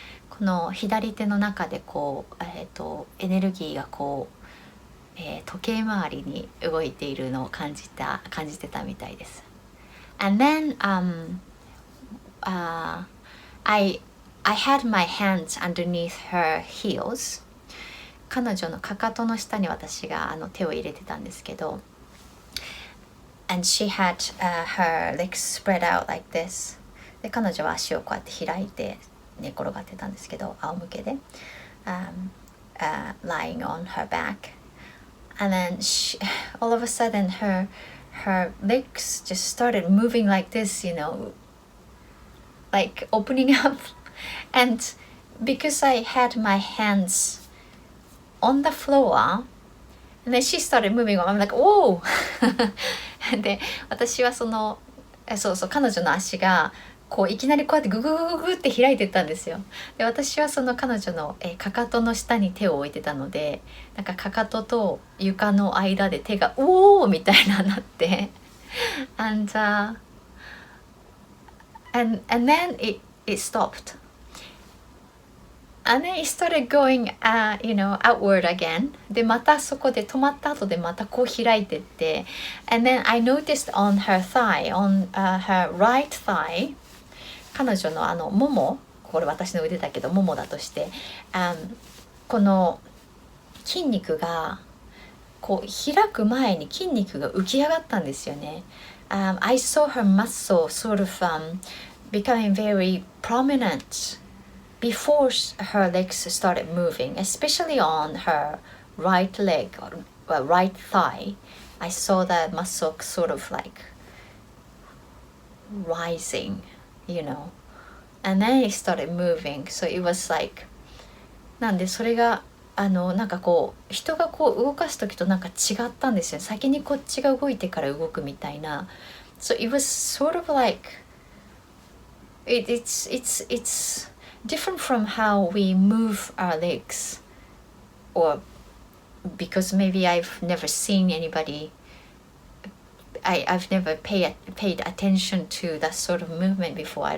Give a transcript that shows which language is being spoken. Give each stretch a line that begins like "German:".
Japanese: この左手の中でこう、エネルギーがこう、時計回りに動いているのを感じてたみたいです。
English: And then I had my hands underneath her heels.
Japanese: 彼女のかかとの下に私が手を入れてたんですけど、
English: And she had her legs spread out like this.
Japanese: で彼女は足をこうやって開いて寝転がってたんですけど、仰向けで、
English: lying on her back. And then all of a sudden her legs just started moving like this, you know, like opening up. And because I had my hands on the floor, and then she started moving on, I'm like, whoa!
Japanese: で私はそう彼女の足がこういきなりこうやってグググググって開いてったんですよ。で私はその彼女のかかとの下に手を置いてたので、なんかかかとと床の間で手がおーみたいななって、
English: and then it stopped, and then it started going outward again.
Japanese: でまたそこで止まった後でまたこう開いてって、
English: and then I noticed on her thigh, on her right thigh,
Japanese: 彼女のもも、これ私の腕だけどももだとして、この筋肉がこう開く前に筋肉が浮き上がったんですよね。
English: I saw her muscle sort of becoming very prominent before her legs started moving, especially on her right leg or right thigh. I saw that muscle sort of like rising, you know, and then it started moving. So it was like,
Japanese: なんでそれがなんかこう人がこう動かす時となんか違ったんですよ。先にこっちが動いてから動くみたいな。
English: So it was sort of like it's different from how we move our legs, or because maybe I've never seen anybody, I've never paid attention to that sort of movement before.